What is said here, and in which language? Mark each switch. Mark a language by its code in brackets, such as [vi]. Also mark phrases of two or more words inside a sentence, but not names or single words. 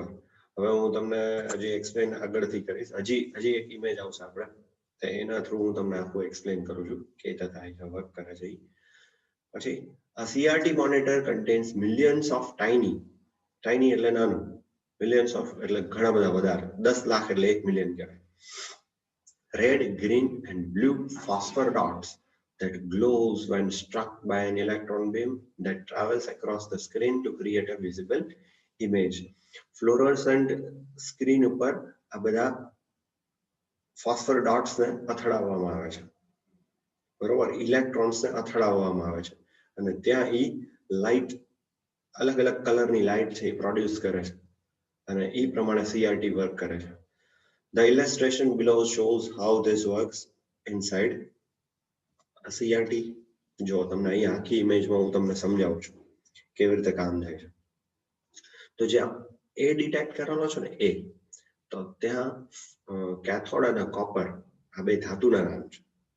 [gu] હવે હું તમને હજી એક્સપ્લેન આગળથી કરીશ. હજી એક ઇમેજ આવશે આપણે, તો એના થ્રુ હું તમને આખું એક્સપ્લેન કરું છું કે થાય વર્ક કરે છે. પછી આ [en] CRT monitor contains millions of tiny [gu] એટલે નાનું, [en] millions of [gu] એટલે ઘણા બધા, વધારે, 10 લાખ એટલે 1 મિલિયન કહેવાય, [en] red, green and blue phosphor dots that glows when struck by an electron beam that travels across the screen to create a visible image. [gu] ફ્લોરોસન્ટ સ્ક્રીન ઉપર આ બધા ફોસ્ફર ડોટ્સને અથડાવવામાં આવે છે, બરોબર? ઇલેક્ટ્રોન્સને અથડાવવામાં આવે છે અને ત્યાં ઈ લાઇટ, અલગ અલગ કલરની લાઇટ છે એ પ્રોડ્યુસ કરે છે અને એ પ્રમાણે સીઆરટી વર્ક કરે છે. [en] The illustration below shows how this works inside સીઆરટી. [gu] જો તમને અહીંયા આખી ઇમેજમાં હું તમને સમજાવું છું કેવી રીતે કામ થાય છે. તો જ્યાં એ ડિટેક્ટ કરેલો છે ને તો ત્યાં કેથોડ અને કોપર આ બે ધાતુના નામ છે.